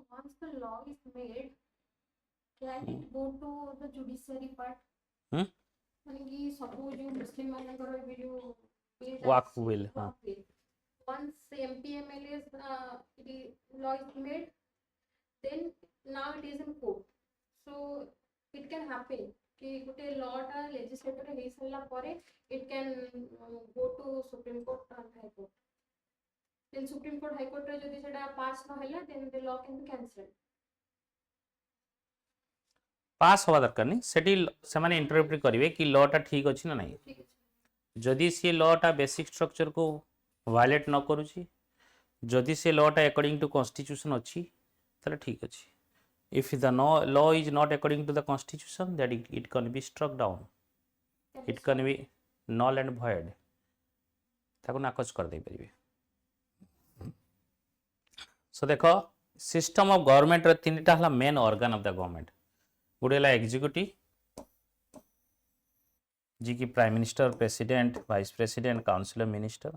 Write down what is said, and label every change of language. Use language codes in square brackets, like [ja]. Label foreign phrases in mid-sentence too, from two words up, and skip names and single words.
[en] once the law is made, can it go to the judiciary part? Hmm? [or] ମାନେ କି ସବୁ ଯୋଉ ମୁସଲିମ ମାନଙ୍କର ଏବେ ଯୋଉ bill Waqf ଆସିଛି, bill, ହଁ। [en] waqf bill. Once MP MLA's law is made, then now it is in court. So it can happen कि ଗୋଟେ law ଟା legislature ରେ [or] ହେଇ ସାରିଲା ପରେ [en] it can go to Supreme Court and High Court. [or] Then Supreme Court High Court ରେ ଯଦି ସେଟା pass ନ ହେଲା, [en] then the law can be cancelled. [or] ପାସ୍ ହେବା ଦରକାର ନାହିଁ, ସେଠି ସେମାନେ ଇଣ୍ଟରପ୍ରିଟ୍ କରିବେ କି ଲଟା ଠିକ୍ ଅଛି ନା ନାହିଁ। ଠିକ ଅଛି। ଯଦି ସେ ଲଟା [en] basic structureକୁ [or] ଭାয়োଲେଟ୍ ନ କରୁଛି, ଯଦି ସେ ଲଟା [en] according to constitution [or] ଅଛି ତାହେଲେ ଠିକ୍ ଅଛି। [en] if the law is not according to the constitution, that it can be struck down, it can be null and void, [or] ତାକୁ ନାକଚ କରିଦେଇପାରିବେ। ସୋ ଦେଖ [en] system of governmentର [or] ତିନିଟା ହେଲା [en] main organ of the government. [or] ଗୋଟେ ହେଲା ଏକ୍ଜିକ୍ୟୁଟିଭ, ଯିଏକି [en] prime minister, president, vice president, council of minister.